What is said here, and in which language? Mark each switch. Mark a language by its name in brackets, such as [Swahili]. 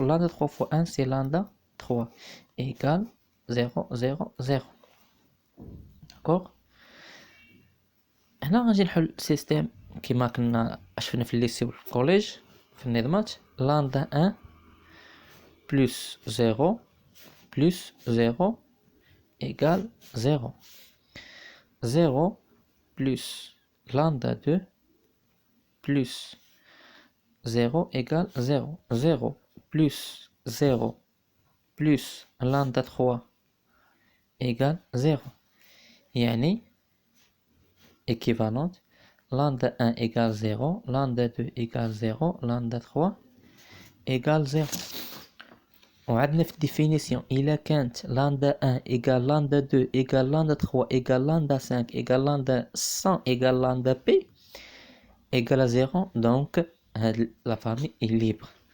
[French] Lambda 3 fois 1, c'est lambda 3 égale 0, 0, 0. D'accord. [Arabic] هنا غنجي نحل سيستيم كيما كنا شفنا في الليسي وفي الكوليج في النظامات. [French] lambda 1 plus 0 plus 0 égale 0. 0 plus lambda 2 plus 0 égale 0. 0 plus 0 plus lambda 3 égale 0. يعني équivalente. Lambda 1 égale 0, lambda 2 égale 0, lambda 3 égale 0. [Arabic] وعندنا في الديفينيسيون إلا كانت [French] lambda 1 égale lambda 2 égale lambda 3 égale lambda 5 égale lambda 100 égale lambda p égale à 0, donc la famille est libre.